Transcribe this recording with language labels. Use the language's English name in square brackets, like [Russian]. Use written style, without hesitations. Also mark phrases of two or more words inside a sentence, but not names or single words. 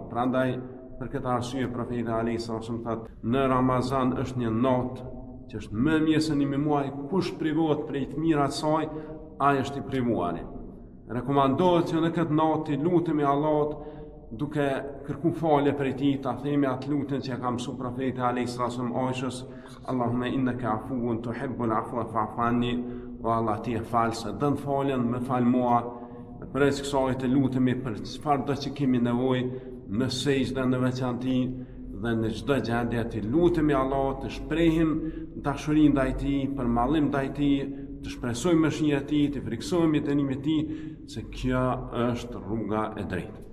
[Albanian] Prandaj për këtë arsye profeti [Arabic] عليه السلام [Albanian] thotë: në Ramazan është një natë që është më mirë se 1 muaj, kush privohet prej të mirat saj, ai është i privuari. Rekomandohet që në këtë natë të lutemi Allahut duke kërku falje për ti, ta themi atë lutjen që e ka mësuar profeti [Arabic] عليه السلام [Albanian] Aishës: [Arabic] اللهم إنك عفو تحب العفو فاعف عني. [Albanian] O Allah, ti e false, dën faljen, më fal mua. Përveç kësaj të lutemi për çfarë do që kemi nevojë në sejdë në veçantë dhe në çdo gjendje, të lutemi Allahut, të shprehim dashurinë ndaj tij, për mallim ndaj tij, të shpresojmë mëshirën e tij, të friksohemi dënimin e tij, se kjo është rruga e drejtë.